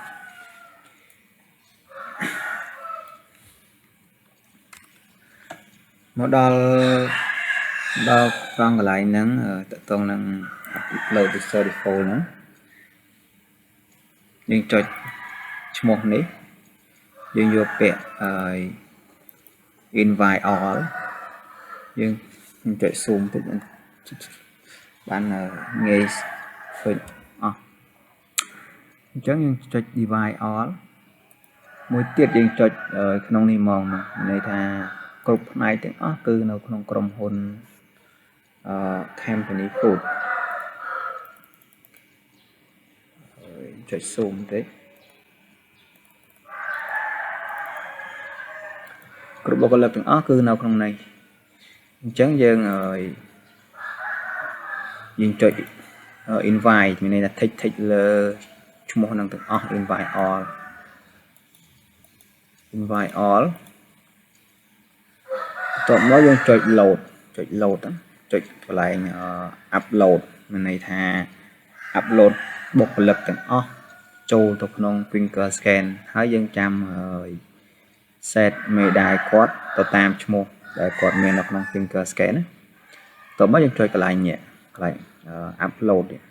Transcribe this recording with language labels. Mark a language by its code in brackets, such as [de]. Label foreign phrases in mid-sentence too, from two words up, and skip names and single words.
[km] មកដល់ត្រង់កន្លែងហ្នឹងតកតងនឹង [en] upload user info [km] ហ្នឹងយើងចុចឈ្មោះនេះយើងយកពាក្យ [en] invite all [km] យើងចុច zoom តិចបានងាយឃើញអស់អញ្ចឹងយើងចុច [en] invite all [km] មួយទៀតយើងចុចក្នុងនេះមកន័យថាគ្រប់ផ្នែកទាំងអស់គឺនៅក្នុងក្រុមហ៊ុន [en] company food [km] ចុច zoom តិចគ្រប់បុគ្គលិកទាំងអស់គឺនៅក្នុងនេះអញ្ចឹងយើងចុច invite មានន័យថា tick លើឈ្មោះនឹងទាំងអស់ [en] invite all [km] តបមកយើងចុច load ចុចកន្លែង upload មានន័យថា upload បុគ្គលិកទាំងអស់ចូលទៅក្នុង [en] finger scan [km] ហើយយើងចាំ set មេដាយគាត់ទៅតាមឈ្មោះដែលគាត់មាននៅក្នុង [en] finger scan [km] ណាតបមកយើងចុចកន្លែងនេះកន្លែង upload